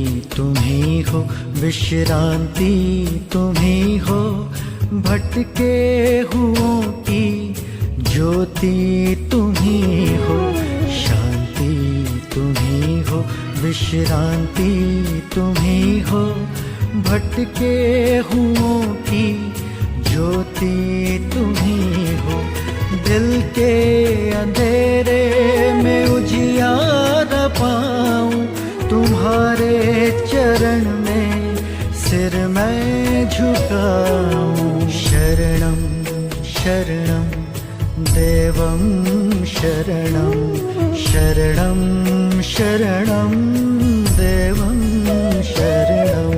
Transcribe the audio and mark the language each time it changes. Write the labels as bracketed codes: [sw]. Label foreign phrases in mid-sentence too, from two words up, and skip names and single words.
[hi] तुम ही हो, विश्रांति तुम ही हो, भटके हुओं की ज्योति तुम ही हो, शांति तुम ही हो, विश्रांति तुम ही हो, भटके हुओं की ज्योति तुम ही हो। दिल के अंधेरे में उजियारा पाऊं, तुम्हारे चरण में सिर मैं झुकाऊं। [sa] शरणं शरणं देवं शरणं, शरणं शरणं देवं शरणं।